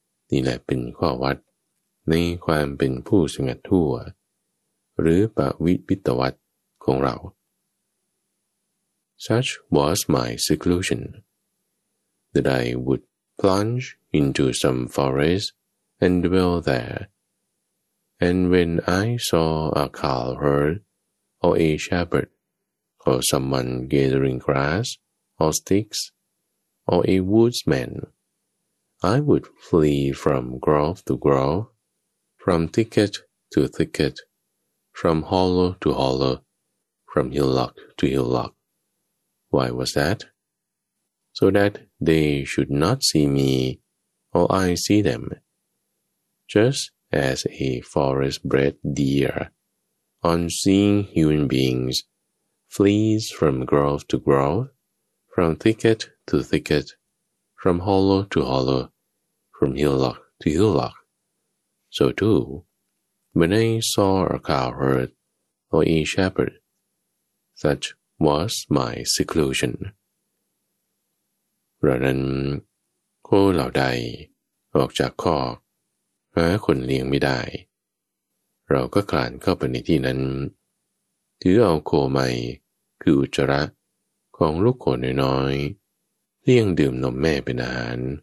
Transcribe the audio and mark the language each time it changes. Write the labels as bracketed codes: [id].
[th] นี่แหละเป็นข้อวัดในความเป็นผู้สงัดทั่วหรือปวิปิตวัตของเรา [en] Such was my seclusion that I would plunge into some forest and dwell there. And when I saw a cow herd or a shepherd or someone gathering grass or sticks or a woodsman, I would flee from grove to grove, from thicket to thicket, from hollow to hollow, from hillock to hillock. Why was that? So that they should not see me or I see them. Just as a forest-bred deer, on seeing human beings, flees from grove to grove, from thicket to thicket, from hollow to hollow, from hillock to hillock. So too, when I saw a cowherd or a shepherd, such was my seclusion. [th] เรานั้นโคเหล่าใดออกจากคอกหาคนเลี้ยงไม่ได้เราก็คลานเข้าไปในที่นั้นถือเอาโคใหม่คืออุจจาระของลูกโคน้อยๆที่ยังดื่มนมแม่เป็นอาหาร